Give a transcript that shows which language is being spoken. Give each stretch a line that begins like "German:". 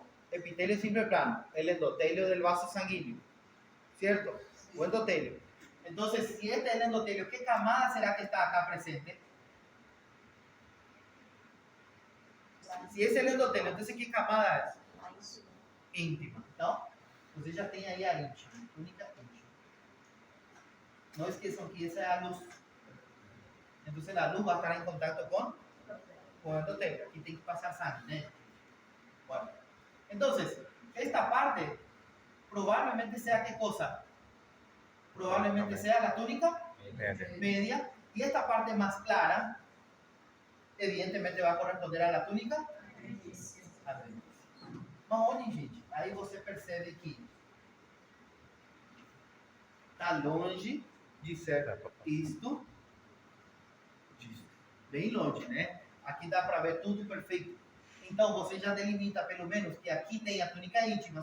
Spanish: Epitelio simple plano, el endotelio del vaso sanguíneo, ¿cierto? O endotelio. Entonces, si este es el endotelio, ¿qué camada será que está acá presente?
Portuguese: Se esse é o endotélio, então que camada é? Íntima. Então, você já tem aí a íntima, túnica íntima. Não esqueçam que essa é a luz. Então, a luz vai estar em contato com o endotélio. Aqui tem que passar sangue, né?
Spanish: Bueno. Então, esta parte probablemente sea qué cosa? Probablemente sea la túnica media. Y esta parte más clara, evidentemente va a corresponder a la túnica adventicia.
Portuguese: Mas olhem, gente, aí você percebe que está longe de ser isto disso. Bem longe, né? Aqui dá para ver tudo perfeito. Então você já delimita pelo menos que aqui tem a túnica íntima.